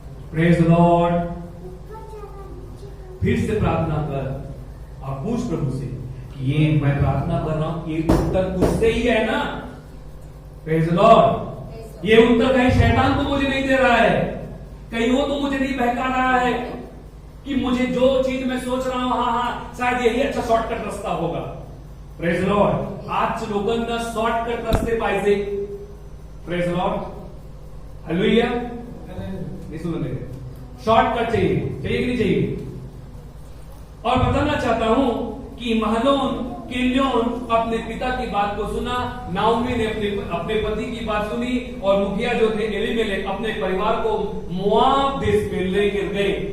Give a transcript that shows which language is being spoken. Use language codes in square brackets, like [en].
[en] Praise the lord. [hi] फिर से प्रार्थना कर और पूछ प्रभु से कि ये मैं प्रार्थना कर रहा हूं, ये उत्तर तुझसे ही है ना? [en] Praise the lord. [hi] ये उत्तर कहीं शैतान को मुझे नहीं दे रहा है, कहीं वो तो मुझे नहीं बहका रहा है कि मुझे जो चीज मैं सोच रहा हूं हाँ शायद यही अच्छा शॉर्टकट रास्ता होगा। [en] Praise lord. [mr] आज लोकांना शॉर्टकट रस्ते पाहिजे. [en] Praise Lord. [hi] हालेलुया. नहीं सुन रहे. शॉर्टकट चाहिए चाहिए कि नहीं चाहिए. और बताना चाहता हूं कि महलोन किल्योन अपने पिता की बात को सुना. नाओमी ने अपने पति की बात सुनी और मुखिया जो थे एलीमेलेक अपने परिवार को मोआब देश में लेकर गए.